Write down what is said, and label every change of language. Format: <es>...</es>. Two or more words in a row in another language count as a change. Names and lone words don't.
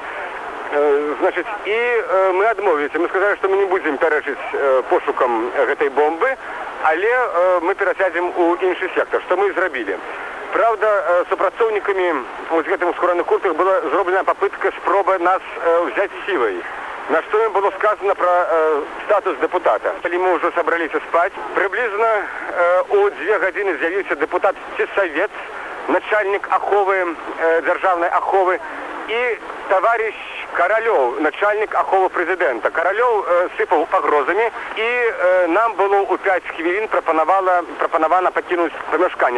<be>Значыць, і мы адмовіліся. Мы сказалі, што мы не будзем пярэчыць пошукам гэтай бомбы, але мы перасядзем у іншы сектар, што мы і зрабілі. Правда, супрацоўнікамі з гэтым скураных куртках была зроблена попытка спроба</be> <ru>нас взять силой. На что им было сказано про статус депутата.</ru> <be>Калі мы</be> <ru>уже собраліся спать, приблизно</ru> <be>у 2 гадзіны з'явіўся депутат Цесавец, начальник аховы, дзяржаўнай аховы, і товарищ Каралёў, начальник аховы прэзідэнта. Каралёў сыпаў пагрозамі, і нам было ў 5 хвілін прапанавана пакінуць памяшканне.</be>